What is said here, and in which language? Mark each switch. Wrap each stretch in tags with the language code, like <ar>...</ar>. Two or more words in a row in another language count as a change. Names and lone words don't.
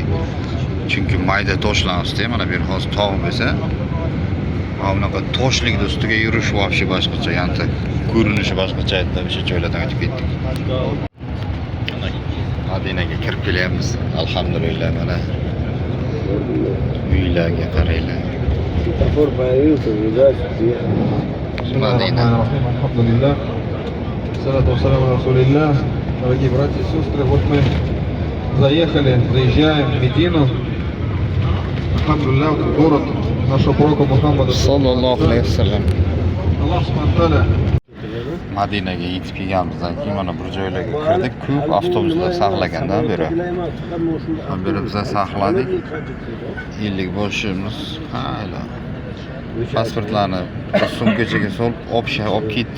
<uz>Chunki mayda toshlar ustida mana bu hozir tog' bo'lsa, bunaqa toshlikning ustiga yurish вообще boshqacha, yanda ko'rinishi boshqacha edi. O'sha joylardan o'tib ketdik. Madinaga kirib kelyapmiz. Alhamdulillah mana uylarga qaranglar. Madina. Alhamdulillah.</uz> <ar>الصلاة والسلام على رسول الله.</ar> <ru>Дорогие братья и сестры, вот мы заезжаем в Медину. Алхамдулилlah, вот город нашего пророка Мухаммада.</ru> <ar>صلى الله عليه وسلم. الله سبحانه و</ar> <uz>Madinaga yetib kelganimizdan keyin mana bir joylarga kirdik. Ko'p avtobuslar saqlagandan beri. Beri biz saqladik. 50 boshimiz. Hayla. Pasportlarni sumkachaga solib, olib ketdi.</uz>